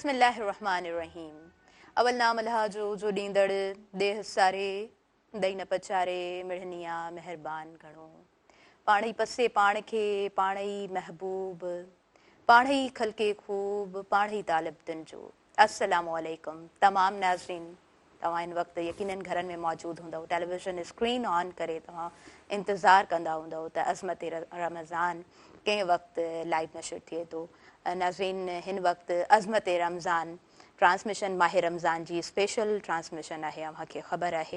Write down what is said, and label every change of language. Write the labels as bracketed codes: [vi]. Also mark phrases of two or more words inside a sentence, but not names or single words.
[ar] बिस्मिल्लाहिर्रहमानिर्रहीम। [sd] अवल नाम अल्लाह जो ॾींदड़ देह सारे दई न पचारे मिढ़निया मेहरबान घणो। पाण ई पसे पाण खे पाण ई महबूब पाण ई खलके खूब पाण ई तालिब दिन जो। [ar] السلام عليكم [sd] तमाम नाज़रीन, तव्हां इन वक़्तु यकीनन घरनि में मौजूदु हूंदव, [en] television screen on [sd] करे तव्हां इंतज़ारु कंदा हूंदव त अज़मत रमज़ान कंहिं वक़्तु लाइव नशर थिए थो। नाज़रीन, हिन वक़्तु अज़मत रमज़ान ट्रांसमिशन माह रमज़ान जी [en] special transmission [sd] आहे, अव्हांखे ख़बर आहे।